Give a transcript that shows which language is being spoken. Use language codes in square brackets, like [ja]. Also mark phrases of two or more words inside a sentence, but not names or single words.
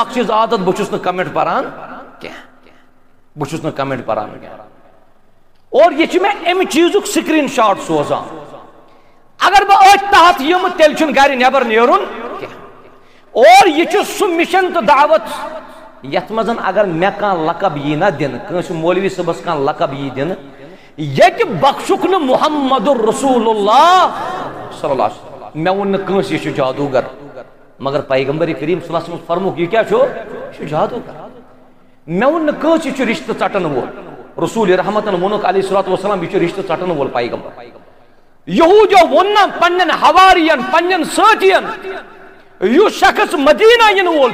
[ks] اکھ چیٖز عادت بہٕ چھُس نہٕ کمنٹ پران کینٛہہ بہٕ چھُس نہٕ کمنٹ پران اور یہ چھُ مےٚ امہِ چیٖزُک سکریٖن شاٹ سوزان اگر بہٕ أتھۍ تحت یِمہٕ تیٚلہِ چھُنہٕ گرِ نٮ۪بر نیرُن کینٛہہ اور یہ چھُ سُہ مشن تہٕ دعوت یتھ منٛز اگر مےٚ کانٛہہ لقب یی نا دِنہٕ کٲنٛسہِ مولوی صٲبس کانٛہہ لقب یی دِنہٕ ییٚتہِ بخشُکھ نہٕ محمد رسول اللہ [ar] صلی اللہ علیہ وسلم [ks] مےٚ ووٚن نہٕ کٲنٛسہِ یہِ چھُ جادوگر مگر پیغمبر کریم [ar] صلی اللہ علیہ وسلم [ks] فرموک یہ کیا چھو یہ جادوگر مےٚ ووٚن نہٕ کٲنٛسہِ یہِ چھُ رشتہٕ ژٹن وول رسول رحمتن ووٚنُکھ [ar] علیہ الصلوۃ والسلام [ks] یہ چھُ رشتہٕ ژٹن وول پیغمبر یہوٗدیو ووٚن نا پننٮ۪ن حواریَن پننٮ۪ن سٲتھین یُس شخص مدینہ یِنہٕ وول